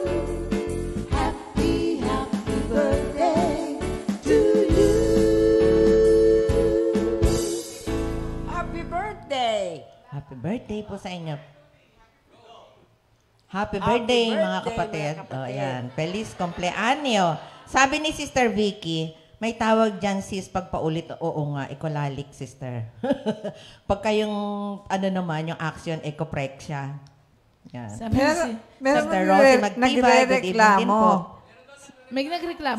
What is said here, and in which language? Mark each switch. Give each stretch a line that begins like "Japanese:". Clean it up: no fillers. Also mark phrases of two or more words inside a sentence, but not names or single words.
English: Happy, happy birthday to you. Happy birthday! Happy birthday
Filipino: po sa inyo.
English: Happy birthday,
Filipino: mga kapatid. Oh, ayan.
Spanish: Feliz cumpleaños.
Filipino: Sabi ni Sister Vicky, may tawag dyan, sis, pag paulit. Oo nga, ecolalic, sister. Pagka yung, naman, yung action, ecoprexia. Yan. Sabi Meron, si, meron Sister Rosie Magtibay,
English: good evening
Filipino: din nagre-reklamo. po. may nagreklamo?